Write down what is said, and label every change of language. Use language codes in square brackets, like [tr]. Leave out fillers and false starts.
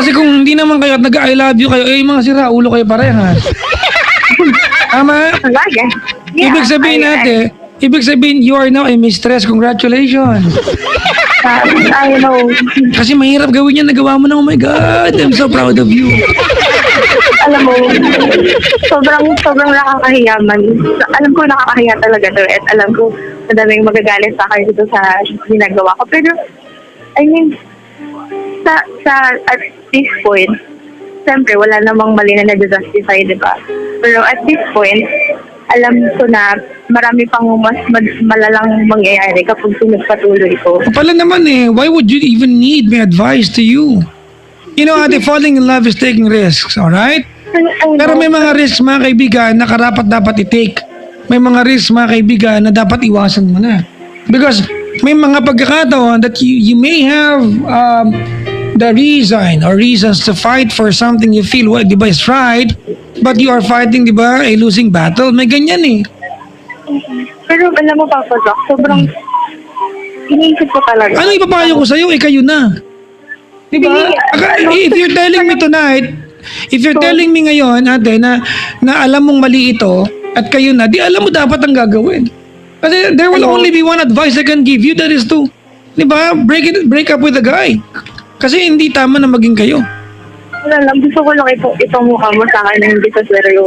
[tl] Kasi kung hindi naman kayo at nag- [en] I love you [tl] kayo, mga sira, ulo kayo parehas. Tama? Lagi. Yeah, Ibig sabihin, [en] you are now a mistress. Congratulations. I know. [tl] Kasi mahirap gawin yan. Nagawa mo na, [en] oh my God, I'm so proud of you. [tl] Alam mo, sobrang nakakahiya man. Alam ko nakakahiya talaga to at alam ko madaming magagalit sa akin dito sa ginagawa ko. Pero, [en] I mean, at this point, [tl] siyempre, wala namang mali na nag-justify, di ba? Pero [en] at this point, [tl] alam ko na marami pang mas malalang mangyayari kapag pinagpatuloy ko. Pala naman [en] why would you even need my advice to you? You know, ate, falling in love is taking risks, alright? [tl] Pero may mga risks, mga kaibigan, na karapat dapat i-take. May mga risks, mga kaibigan, na dapat iwasan mo na. [en] Because [tl] may mga pagkakataon [en] that you may have the reason or reasons to fight for something you feel, di ba, is right, but you are fighting, di ba, a losing battle. May ganyan eh. [tl] Pero alam mo, Papa Jack, sobrang iniisip ko talaga. Ano ipapayo ko sa'yo? Kayo na. Di ba? [en] If you're telling me tonight, if you're telling me [tl] ngayon, ate, na alam mong mali ito, at kayo na, di alam mo dapat ang gagawin. [en] Kasi there will only be one advice I can give you, that is to, di ba, break up with the guy. [tl] Kasi hindi tama na maging kayo. Wala lang, gusto ko lang itong mukha mo sa akin na hindi sa seryo.